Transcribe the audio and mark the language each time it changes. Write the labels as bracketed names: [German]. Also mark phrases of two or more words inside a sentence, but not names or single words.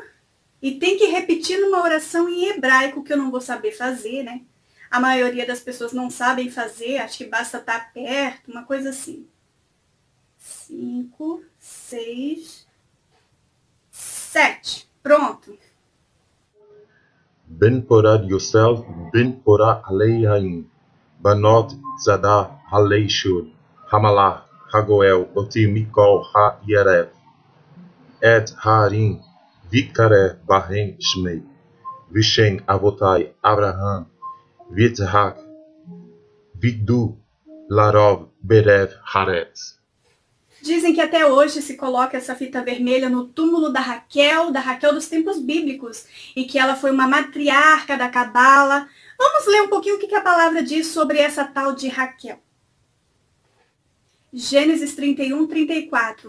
[Portuguese] E tem que repetir numa oração em hebraico, que eu não vou saber fazer, né? A maioria das pessoas não sabem fazer, acho que basta estar perto, uma coisa assim. 5, 6, 7. Pronto. [Hebrew] בן פורת יוסף, בן פורת עלי עין, בנות צעדה עלי שור, המלאך, הגואל, אתי מכל הרע, את הנערים, ויקרא בהם שמי, ושם אבתי אברהם, ויצחק, וידגו לרב בקרב הארץ. [Portuguese] Dizem que até hoje se coloca essa fita vermelha no túmulo da Raquel dos tempos bíblicos, e que ela foi uma matriarca da Cabala. Vamos ler um pouquinho o que a palavra diz sobre essa tal de Raquel. Gênesis 31, 34.